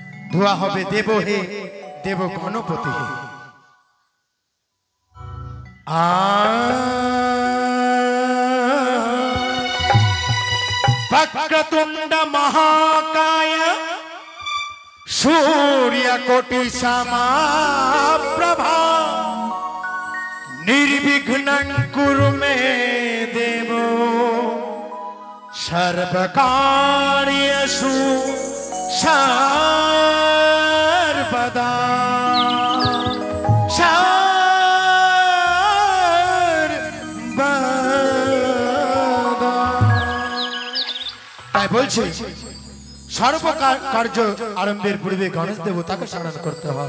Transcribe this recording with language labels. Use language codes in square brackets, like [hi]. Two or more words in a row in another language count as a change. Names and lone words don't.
[bn] ধোয়া হবে দেব হে দেব গণপতি হে। [sa] वक्रतुंड महाकाय सूर्यकोटि समप्रभा निर्विघ्नं कुरु मे देव सर्वकार्येषु सर्वदा। [bn] বলছি সর্ব কার্য আরম্ভের পূর্বে গণেশ দেবতাকে স্মরণ করতে হয়।